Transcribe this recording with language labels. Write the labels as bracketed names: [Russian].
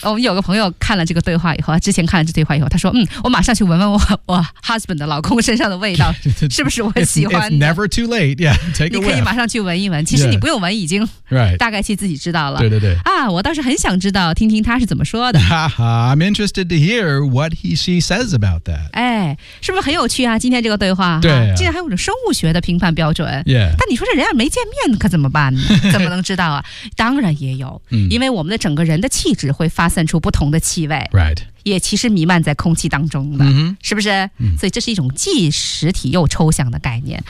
[Chinese] 我们有个朋友看了这个对话以后，之前看了这对话以后，他说：“嗯，我马上去闻闻我 husband 的老公身上的味道，是不是我喜欢的 [English] ？”It's never too late. Yeah, take a whiff. [Chinese] 你可以马上去闻一闻。其实你不用闻，已经大概其自己知道了。 [English] Right. [Chinese] 对对对。啊，我倒是很想知道，听听他是怎么说的。 [English] I'm interested to hear what she says about that. [Chinese] 哎，是不是很有趣啊？今天这个对话，对、啊，竟然还有种生物学的评判标准。 [English] Yeah. [Chinese] 但你说这人要没见面可怎么办呢？怎么能知道啊？当然也有，因为我们的整个人的气质。会发散出不同的气味、 [English] right. [Chinese] 也其实弥漫在空气当中的、 mm-hmm. 是不是、 mm-hmm. 所以这是一种既实体又抽象的概念、